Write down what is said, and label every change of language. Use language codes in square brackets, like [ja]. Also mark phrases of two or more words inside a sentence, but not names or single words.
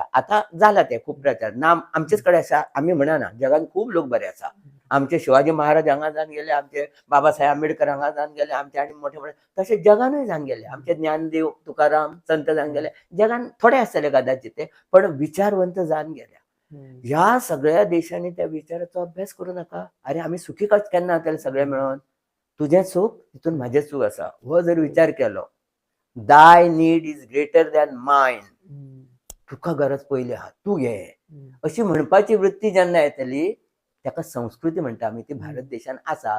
[kok] आता जाला ते खूप प्रचार ना आमचेच कडेन आसा आमी म्हणना, जगान खूप लोक बरे आसा. आमचे शिवाजी महाराज हांगा जावन गेले, आमचे बाबासाहेब आंबेडकर हांगा जावन गेले, आमचे आनी मोठे मोठे तसे जगानूय जावन गेले, आमचे ज्ञानदेव तुकाराम संत जावन गेले. जगान थोडे आसतले कदाचित ते, पण विचारवंत जावन गेले. [mr] ह्या सगळ्या देशांनी त्या विचाराचो अभ्यास करू नका. [kok] अरे आम्ही सुखी केन्ना जातले सगळे मेळून. तुझें सुख तितून म्हाजें सुख आसा हो जर विचार केलो, [en] thy need is greater than mine, [kok] तुका गरज पयली आहा तू घे अशी म्हणपाची वृत्ती जेन्ना येतली ताका संस्कृती म्हणटा आमी. ती भारत देशान आसा.